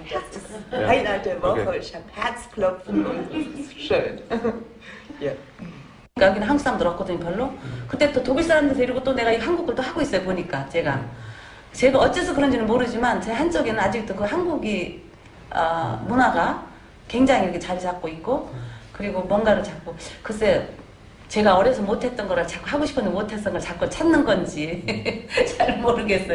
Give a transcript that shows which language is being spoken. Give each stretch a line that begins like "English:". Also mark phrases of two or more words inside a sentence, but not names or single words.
German: Das ist Highlight der Woche. Ich habe Herzklopfen und es ist schön. Ja.
Korean: 여기는 한국 사람들 없거든요, 별로. 그때 또 독일 사람들 데리고 또 내가 이 한국을 또 하고 있어요, 보니까 제가 어째서 그런지는 모르지만 제 한쪽에는 아직도 그 한국이 문화가 굉장히 이렇게 자리 잡고 있고, 그리고 뭔가를 자꾸 글쎄 제가 어려서 못했던 거라 자꾸 하고 싶었는데 못했던 걸 자꾸 찾는 건지 잘 모르겠어요.